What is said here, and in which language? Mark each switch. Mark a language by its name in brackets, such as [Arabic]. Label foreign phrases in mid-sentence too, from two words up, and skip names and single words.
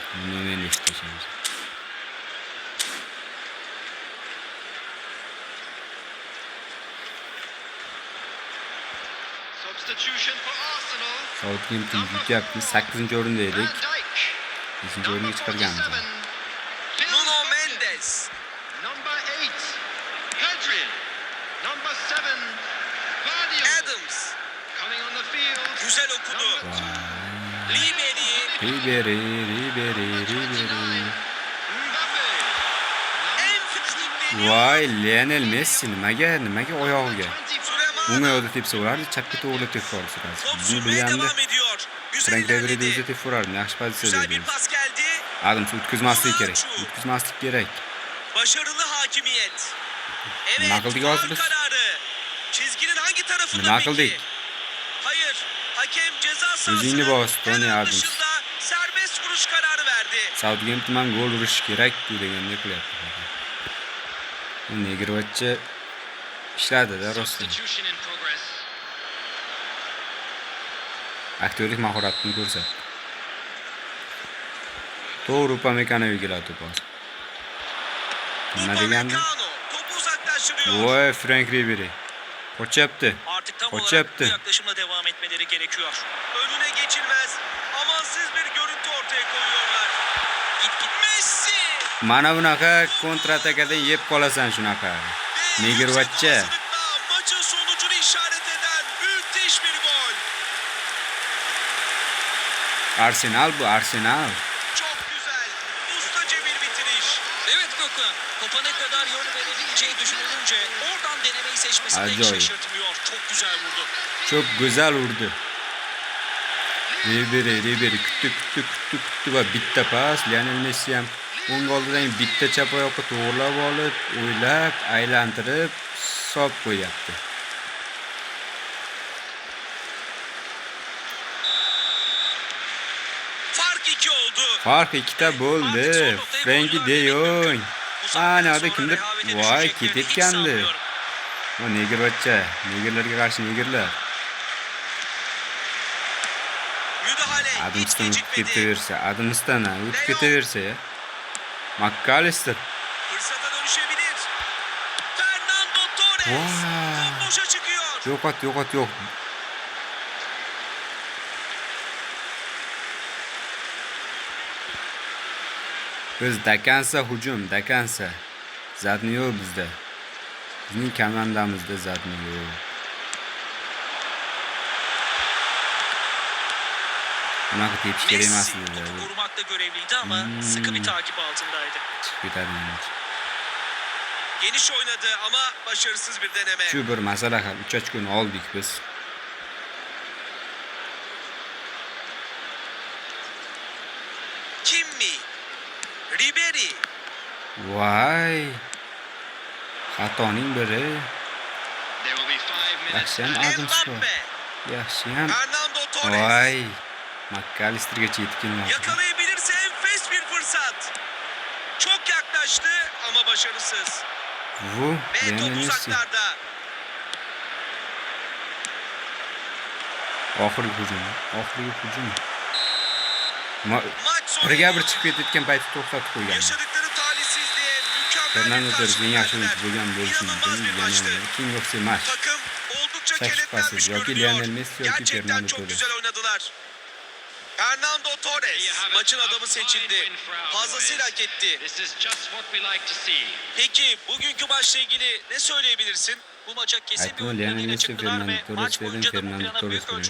[Uzbek] Buni men eshitishimiz. Southampton yutyapti. 8-o'rinda edik. 5-o'ringa chiqarganmiz. Nuno Mendes. Adams. [Turkish] Güzel okudu. Ribery. Ribery. En [Uzbek] Voy, Lionel Messi nimaga oyog'iga? Süleyman. Unga yo'lda tepsa urardi, chapga to'g'ri tepsa olsa [Turkish] Top [Uzbek] Buni [Turkish] sürmeye [Uzbek] bilganda [Turkish] devam ediyor. Güzel Frank Ribery'de ilerledi. [Uzbek] o'zi tepsa urardi. Yaxshi pozitsiyada [Turkish] Güzel bir [Uzbek] edi. [Turkish] pas geldi. [Uzbek] Adams o'tkazmaslik kerak. [Turkish] Başarılı hakimiyet. Evet, [Uzbek] Nima qildik [Turkish] faul [Uzbek] hozir biz? [Turkish] kararı. Çizginin hangi tarafında [Uzbek] Nima [Turkish] peki? [Uzbek] qildik? [Turkish] Hayır, hakem ceza [Uzbek] O'zingni [Turkish] sahasının [Uzbek] bos, Tony [Turkish] hemen [Uzbek] Adams. [Turkish] dışında serbest vuruş kararı verdi. [Uzbek] Southampton ham gol urish kerak-ku deganda qilyapti. Bu Negrovachcha ishladi-da rostdan. aktyorlik mahoratini ko'rsatdi. To'g'ri Upamecano egalladi to'pni. Nima degandi? [Turkish] Upamecano topu uzaklaştırıyor. [Uzbek] Voy, Frank Ribery. Qochyapti. [Turkish] Artık tam olarak [Uzbek] Qochyapti. [Turkish] bu yaklaşımla devam etmeleri gerekiyor. Önüne geçilmez. Amansız bir görüntü ortaya koyuyorlar. Git Messi. [Uzbek] Mana bunaqa kontrataakadan yeb qolasan shunaqa. Negirvatcha. [Turkish] Maçın sonucunu işaret eden müthiş bir gol. [Uzbek] Arsenal bu, Arsenal. [Turkish] Çok güzel. Ustaca bir bitiriş. Evet Gökhan. Topa ne kadar yön verebileceği düşünülünce oradan denemeyi seçmesi de hiç Acayip. şaşırtmıyor. Çok güzel vurdu. Çok güzel vurdu. [Uzbek] Ribery kuttu va bitta pas. Lionel Messi ham o'ng oldidan bitta chap oyoqqa to'g'rilab olib, o'ylab, aylantirib, solib qo'yapti. [Turkish] Fark 2 oldu. [Uzbek] Farq ikkita bo'ldi. Frenkie de Jong. Ana da kimdir? Voy, ketayotgandi. O negirvatcha. Negirlarga qarshi negirlar. [Turkish] Müdahale hiç [Uzbek] Adamstan o'tib [Turkish] gecikmedi. [Uzbek] ketaversa, Adamstan o'tib ketaversa ya. McAllister. [Turkish] Fırsata dönüşebilir. Fernando Torres. [Uzbek] Vay. [Turkish] Top boşa çıkıyor. [Uzbek] Yo'q. Biz Dakansa hujum, Dakansa. Zadni yo'q bizda. Bizning komandamizda zadni yo'q. Bunaqa tepish kerak emas [Turkish] Messi [Uzbek] edi. [Turkish] topu korumakta görevliydi ama sıkı bir takip altındaydı. [Uzbek] Chiqib ketadi yana. [Turkish] Geniş oynadı ama başarısız bir deneme. [Uzbek] Shu bir masala hal. 3 ochkoni oldik biz. Kimmi. Ribery. Voy. Xatoning biri. Yaxshiyam Adamsga. Mbappe. Yaxshiyam. Fernando Torres. Voy. McAllister'gacha yetib kelmadi. [Turkish] Yakalayabilirse enfes bir fırsat. Çok yaklaştı ama başarısız. Bu Ve Lionel top Messi. uzaklarda. [Uzbek] Oxirgi hujum. [Turkish] Maç sonu [Uzbek] Birga bir chiqib ketayotgan paytda to'xtatib qo'ygan. [Turkish] yaşadıkları talihsizliğe mükemmel [Uzbek] Fernando [Turkish] bir [Uzbek] Torres eng yaxshi [Turkish] karşılık [Uzbek] o'yinchi bo'lgan bo'lishi [Turkish] İnanılmaz [Uzbek] mumkin. [Turkish] bir maçtı. [English] Lionel King of the Match. [Turkish] Takım oldukça Şaşırtmasız. kenetlenmiş [Uzbek] Yoki [Turkish] görünüyor. [Uzbek] Lionel Messi, yoki [Turkish] Gerçekten [Uzbek] Fernando [Turkish] çok [Uzbek] Torres. [Turkish] güzel oynadılar. Fernando Torres maçın adamı seçildi. Fazlasıyla hak etti. Peki bugünkü maçla ilgili ne söyleyebilirsin? Bu maça kesin bir [Uzbek] Aytma [Turkish] oyun [Uzbek] Lionel [Turkish] planıyla [Uzbek] Messi, [Turkish] çıktılar [Uzbek] Fernando [Turkish] ve [Uzbek] Torres [Turkish] maç [Uzbek] dedim, [Turkish] boyunca da bu [Uzbek] Fernando [Turkish] plana [Uzbek] Torres [Turkish] büyük ölçüde